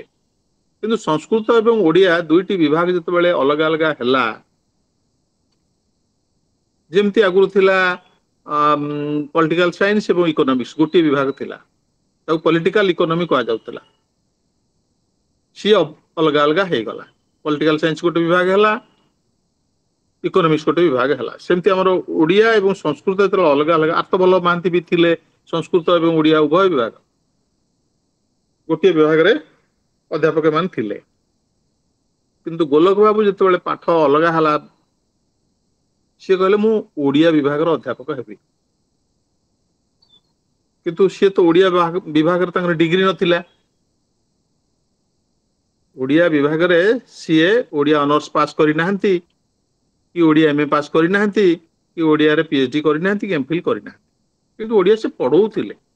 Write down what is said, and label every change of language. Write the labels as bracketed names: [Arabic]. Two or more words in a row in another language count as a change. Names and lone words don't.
[Odia] କିନ୍ତୁ ସଂସ୍କୃତ ଏବଂ ଓଡ଼ିଆ ଦୁଇଟି ବିଭାଗ ଯେତେବେଳେ ଅଲଗା ଅଲଗା ହେଲା, ଯେମିତି ଆଗରୁ ଥିଲା [English] political science [Odia] ଏବଂ ଇକୋନୋମିକ୍ସ ଗୋଟିଏ ବିଭାଗ ଥିଲା, ତାକୁ [English] political economy [Odia] କୁହାଯାଉଥିଲା। ସିଏ ଅଲଗା ଅଲଗା ହେଇଗଲା। [English] political science [Odia] ଗୋଟେ ବିଭାଗ ହେଲା, ଇକୋନୋମିକ୍ସ ଗୋଟେ ବିଭାଗ ହେଲା। ସେମିତି ଆମର ଓଡ଼ିଆ ଏବଂ ସଂସ୍କୃତ ଯେତେବେଳେ ଅଲଗା ଅଲଗା, ଆର୍ତ୍ତବଲ୍ଲଭ ମହାନ୍ତି ବି ଥିଲେ ସଂସ୍କୃତ ଏବଂ ଓଡ଼ିଆ ଉଭୟ ବିଭାଗ ଗୋଟେ ବିଭାଗ ରେ ଅଧ୍ୟାପକ ମାନେ ଥିଲେ କିନ୍ତୁ ଗୋଲକ ବାବୁ ଯେତେ ପାଠ ଅଲଗା ହେଲା ସେ କହିଲେ ମୁଁ ଓଡ଼ିଆ ବିଭାଗ ର ଅଧ୍ୟାପକ ହେବି କିନ୍ତୁ ସେ ତ ଓଡ଼ିଆ ବିଭାଗ ରେ ତାଙ୍କର ଡିଗ୍ରୀ ନଥିଲା ଓଡ଼ିଆ ବିଭାଗ ରେ ସିଏ ଓଡ଼ିଆ ଅନର୍ସ ପାସ କରି ନାହାନ୍ତି କି ଓଡ଼ିଆ ଏମଏ ପାସ କରି ନାହାନ୍ତି କି ଓଡ଼ିଆ ରେ ପିଏଚଡି କରି ନାହାନ୍ତି କି ଏମଫିଲ କରି ନାହାନ୍ତି କିନ୍ତୁ ଓଡ଼ିଆ ସେ ପଢ଼ାଉଥିଲେ